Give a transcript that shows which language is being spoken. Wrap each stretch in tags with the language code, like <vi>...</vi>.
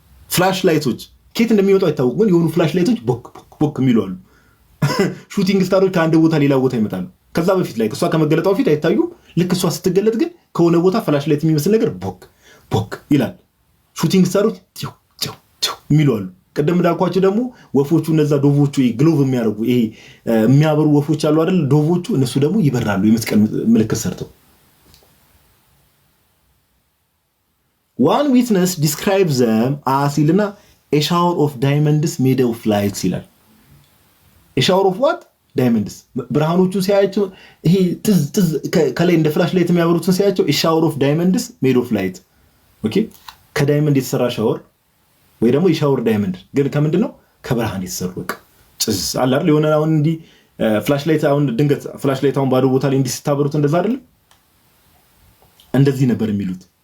<am>ፍላሽ ላይቶች ከየት እንደሚወጡ አይታወቅም፣ ግን የሆኑ ፍላሽ ላይቶች ቦክ የሚሉ አሉ። ሹቲንግ ስታሮች ከአንድ ቦታ ሌላ ቦታ ይመጣሉ። ከዛ በፊት ላይ እሷ ከመገለጧ በፊት አይታዩም። ልክ እሷ ስትገለጥ ግን ከሆነ ቦታ ፍላሽ ላይት የሚመስል ነገር ቦክ ይላል። ሹቲንግ ስታሮች የሚሉ አሉ። ቀደም እንዳልኳቸው ደግሞ ወፎቹ እነዛ ዶቮቹ ግሎቭ የሚያደርጉ ይሄ የሚያበሩ ወፎች አሉ አይደል? ዶቮቹ እነሱ ደግሞ ይበራሉ የመስቀል ምልክት ሰርተው።</am> <en>one witness describes them as</en> <am>ይልና</am> <en>a shower of diamonds made of lights</en> <am>ይላል።</am> <en>a shower of what?</en> <am>diamonds ብርሃኖቹ ሲያያቸው ይሄ ጥዝ ከላይ እንደ ፍላሽ ላይት የሚያበሩትን ሲያያቸው</am> <en>a shower of diamonds made of light</en> <am>ኦኬ። ከዳይመንድ የተሰራ ሻወር ወይ ደግሞ የሻወር ዳይመንድ ግን ከምንድነው? ከብርሃን የተሰሩ በቃ ጥዝ አለ አይደል? የሆነ አሁን እንዲ ፍላሽ ላይት አሁን ድንገት ፍላሽ ላይት አሁን ባዶ ቦታ ላይ እንዲ ሲታበሩት እንደዛ አይደል? እንደዚህ ነበር የሚሉት።</am>